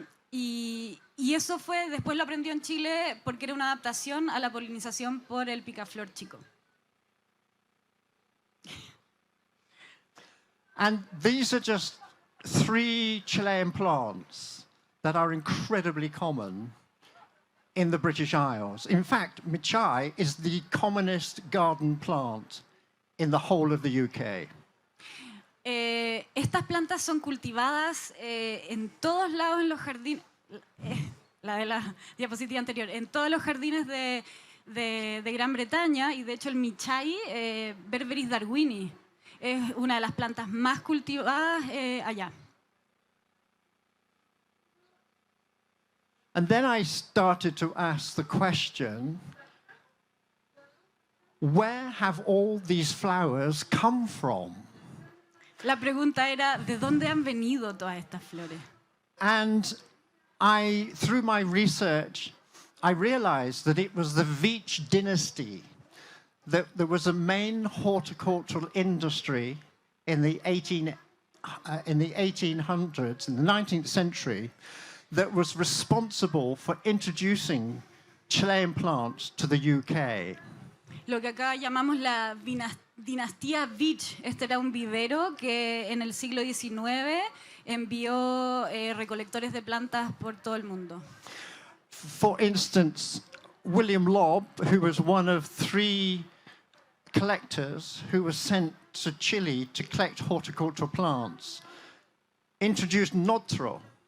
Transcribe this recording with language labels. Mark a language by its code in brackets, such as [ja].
[es] Y eso fue, después lo aprendió en Chile porque era una adaptación a la polinización por el picaflor chico. [en] And these are just 3 Chilean plants that are incredibly common in the British Isles. In fact, michai is the commonest garden plant in the whole of the UK. [es] Estas plantas son cultivadas en todos lados en los jardines, la de la diapositiva anterior, en todos los jardines de Gran Bretaña, y de hecho el Michai, Berberis darwini, es una de las plantas más cultivadas allá. [en] And then I started to ask the question, where have all these flowers come from? [es] La pregunta era, ¿de dónde han venido todas estas flores? [en] And through my research, I realized that it was the Veitch dynasty, that there was a main horticultural industry in the 1800s, in the 19th century, that was responsible for introducing Chilean plants to the UK. [es] Lo que acá llamamos la dinastía Veitch. Este era un vivero que en el siglo XIX envió recolectores de plantas por todo el mundo. [en] For instance, William Lobb, who was one of 3 collectors who was sent to Chile to collect horticultural plants, introduced Notro.